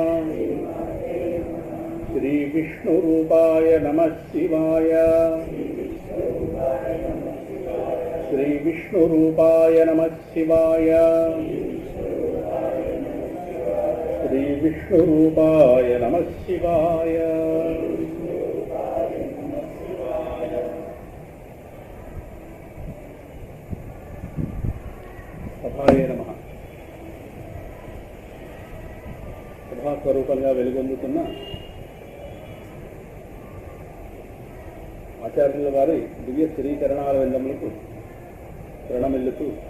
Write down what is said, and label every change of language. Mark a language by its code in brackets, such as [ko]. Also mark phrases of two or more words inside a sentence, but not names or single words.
[sa] श्री विष्णुरूपाय नमः शिवाय। श्री विष्णुरूपाय नमः शिवाय। श्री विष्णुरूपाय नमः शिवाय। సభాయ నమః. [te] సభాస్వరూపంగా వెలుగొందుతున్న ఆచార్యుల వారి దివ్య శ్రీకరణాల విందములకు ప్రణమిల్లుతూ